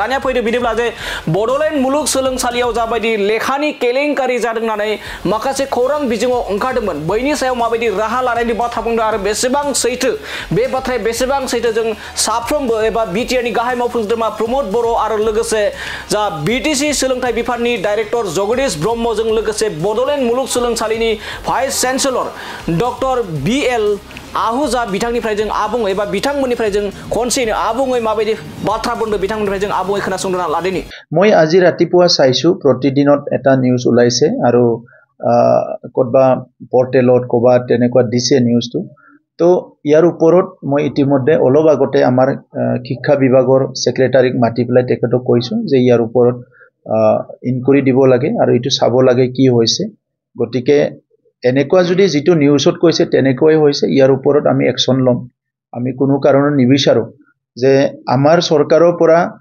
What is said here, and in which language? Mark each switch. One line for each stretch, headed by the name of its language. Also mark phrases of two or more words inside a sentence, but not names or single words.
Bodo: दानिया फैदो बिदिब्ला जे बड'लेण्ड मुलुगसोलोंसालियाव जाबायदि लेखानि केलेंकारि जादों होननानै माखासे खौरां बिजोङाव ओंखारदोंमोन बैनि सायाव माबायदि राहा लानायनि बाथ्रा बुंदों आरो बेसेबां सैथो बे बाथ्राया बेसेबां सैथो जों साफ्रोमबो एबा बिटिआरनि गाहाय मावफुं सोद्रोमा प्रमद बर' आरो लोगोसे जा बिटिसि सोलोंथाइ बिफाननि डाइरेक्टर जगदीश ब्रह्मजों लोगोसे बड'लेण्ड मुलुगसोलोंसालिनि
English: vice chancellor
Bodo: डक्टर बि.एल. आहूजा बिथांनिफ्राय जों आबुं एबा बिथांमोननिफ्राय जों खनसेनो आबुङै माबायदि बाथ्रा बुंदों बिथांमोननिफ्राय जों आबुङै खोनासंना लादिनि
Assamese: মই আজি ৰাতিপুৱা চাইছো প্ৰতিদিনত এটা নিউজ ওলাইছে আৰু কতবা পৰ্টেলত কবা তেনেকুৱা দিছে নিউজটো তো ইয়াৰ ওপৰত মই ইতিমধ্যে অলপ আগতে আমাৰ শিক্ষা বিভাগৰ সেক্ৰেটাৰীক মাতি পেলাই তেখেতক কৈছো যে ইয়াৰ ওপৰত ইনকুৱাৰী দিব লাগে আৰু এটো চাব লাগে কি হৈছে গতিকে এনেকুৱা যদি যেটো নিউজত কৈছে তেনেকৈ হৈছে ইয়াৰ ওপৰত আমি একচন লম আমি কোনো কাৰণত নিবিচাৰো যে আমাৰ চৰকাৰৰ পৰা